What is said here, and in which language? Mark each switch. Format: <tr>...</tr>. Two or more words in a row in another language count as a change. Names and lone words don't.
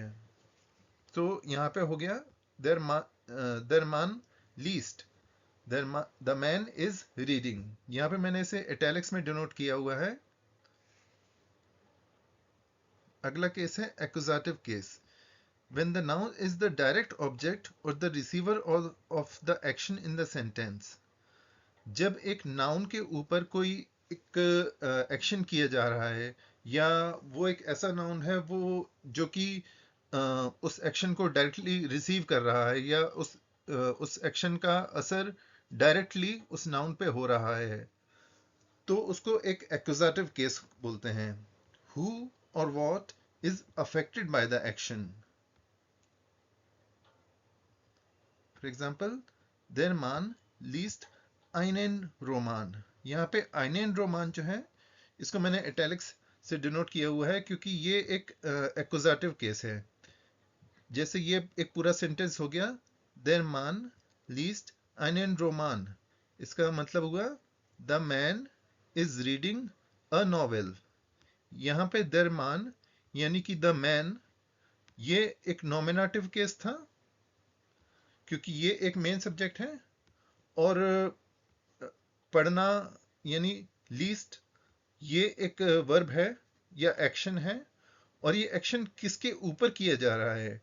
<hi>तो यहाँ पे हो गया</hi> <de>der Mann liest,</de> <en>the man is reading.</en> <hi>यहाँ पे मैंने इसे इटैलिक्स में डिनोट किया हुआ है। अगला केस है</hi> <en>accusative case. when the noun is the direct object or the receiver of the action in the sentence.</en> <hi>जब एक नाउन के ऊपर कोई एक एक्शन किया जा रहा है, या वो एक ऐसा नाउन है वो जो कि उस एक्शन को</hi> <en>directly receive</en> <hi>कर रहा है, या उस एक्शन का असर डायरेक्टली उस नाउन पे हो रहा है, तो उसको एक</hi> <en>accusative case</en> <hi>बोलते हैं.</hi> <en>Who or what is affected by the action. For example,</en> <de>der Mann liest einen Roman.</de> <hi>यहाँ पे</hi> <de>einen Roman</de> <hi>जो है, इसको मैंने इटैलिक्स से डिनोट किया हुआ है क्योंकि ये एक</hi> <en>accusative case</en> <hi>है. जैसे ये एक पूरा सेंटेंस हो गया,</hi> <de>der Mann liest einen Roman.</de> <hi>इसका मतलब हुआ</hi> <en>the man is reading a novel.</en> <hi>यहाँ पे</hi> <de>der Mann</de> <hi>यानी कि</hi> <en>the man,</en> <hi>ये एक</hi> <en>nominative case</en> <hi>था क्योंकि ये एक</hi> <en>main subject</en> <hi>है, और पढ़ना यानी लीस्ट ये एक वर्ब है या एक्शन है, और ये एक्शन किसके ऊपर किया जा रहा है.</hi>